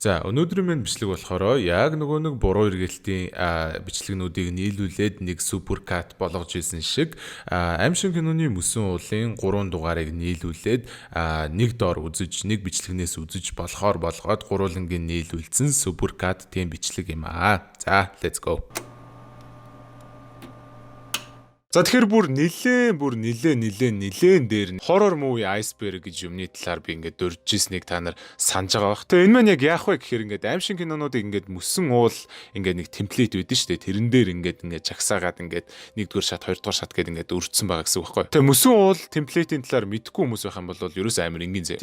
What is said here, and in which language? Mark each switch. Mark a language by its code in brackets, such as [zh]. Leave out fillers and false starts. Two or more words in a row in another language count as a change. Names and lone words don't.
[mn] За өнөөдрийн минь бичлэг болохоор яг нөгөө нэг буруу эргэлтийн бичлэгнүүдийг нийлүүлээд нэг [en] super cut [mn] болгож исэн шиг аимшиг киноны мөсөн уулын 3 дугаарыг нийлүүлээд нэг доор үзэж нэг бичлэгнээс үзэж болохоор болгоод гурвуулангийн нийлүүлсэн [en] super cut [mn] тийм бичлэг юм аа. За [en] let's go. [mn] За тэгэхээр бүр нилээн дээр нь [en] horror movie iceberg [mn] гэж юмны талаар би ингээд дурж ирснийг та нар санаж байгаа бах. Тэгээ энэ маань яг яах вэ гэхээр ингээд аимшиг кинонуудыг ингээд мөсөн уул ингээд нэг темплейт байдэн шүү дээ. Тэрэн дээр ингээд жагсаагаад ингээд нэгдүгээр шат, хоёрдугаар шат гэдэг ингээд өрдсөн байгаа гэсэн үг байхгүй. Тэгээ мөсөн уул темплейтийн талаар мэдгүй хүмүүс байх юм бол ерөөс амар энгийн зэ.